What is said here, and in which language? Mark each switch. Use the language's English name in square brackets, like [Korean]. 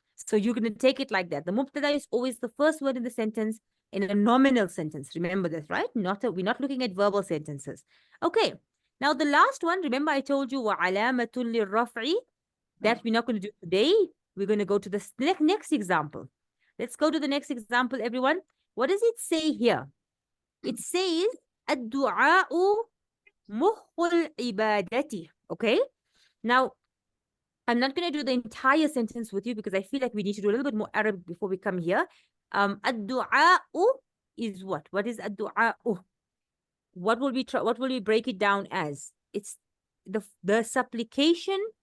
[English] So you're going to take it like that. The mubtada is always the first word in the sentence in a nominal sentence. Remember this, right? We're not looking at verbal sentences. Okay. Now, the last one, remember I told you, [Arabic] وَعَلَامَةٌ لِلرَّفْعِ, [English] that we're not going to do today. We're going to go to the next example. Let's go to the next example, everyone. What does it say here? It says, [Arabic] الدُّعَاءُ مُخُّ الْعِبَادَةِ. [English] Okay? Now, I'm not going to do the entire sentence with you because I feel like we need to do a little bit more Arabic before we come here. الدُّعَاءُ is what? What is الدُّعَاءُ? What will we break it down as? It's the supplication.